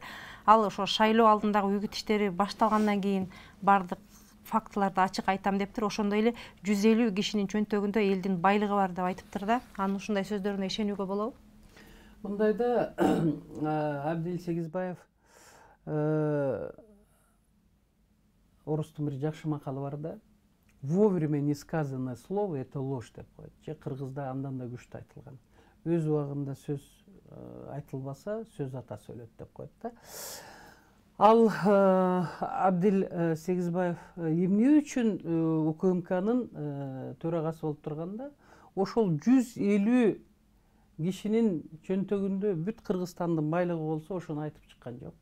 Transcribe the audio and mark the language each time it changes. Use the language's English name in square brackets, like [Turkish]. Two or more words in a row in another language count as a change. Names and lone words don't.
[Kyrgyz] Ал ошо шайлоо алдындагы үгүт иштери башталгандан кийин бардык фактыларды ачык айтам дептир. Ошондой эле 150 кишинин чөнтөгүндө элдин байлыгы бар деп айтыптыр да. Анын ушундай сөздөрүнө ишенүүгө болобу? Мындайда Абдил Сегизбаев орустун бир жакшы макалы бар да. [Russian] Вовремя не сказанное слово — это ложь [Kyrgyz] деп коет. Же кыргызда андан да күчтүү айтылган. Өз убагында сөз айтылбаса, сөз ата сөйлөт деп коет да. Ал Абдил Сегизбаев эмне үчүн УКМКнын төрагасы болуп турганда, ошол 150 кишинин чөнтөгүндө бүт Кыргызстандын байлыгы болсо, ошону айтып чыккан жок.